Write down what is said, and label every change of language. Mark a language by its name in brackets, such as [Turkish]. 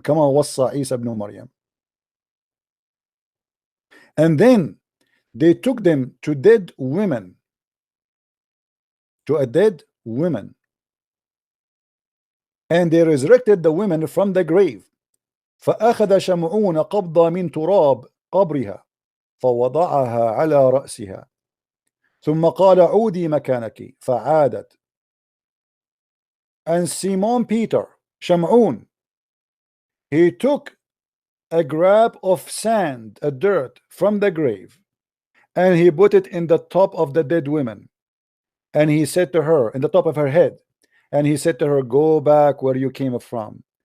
[Arabic] Kama wassa Isa ibn Maryam. [English] And then they took them to dead women, to a dead woman, and they resurrected the women from the grave. [Arabic] فأخذ شمعون قبضة من تراب قبرها فوضعها على رأسها ثم قال عودي مكانك فعادت. [English] And Simon Peter, Shamun, he took a grab of sand, a dirt from the grave, and he put it in the top of the dead woman, and he said to her, in the top of her head, and he said to her, go back where you came from.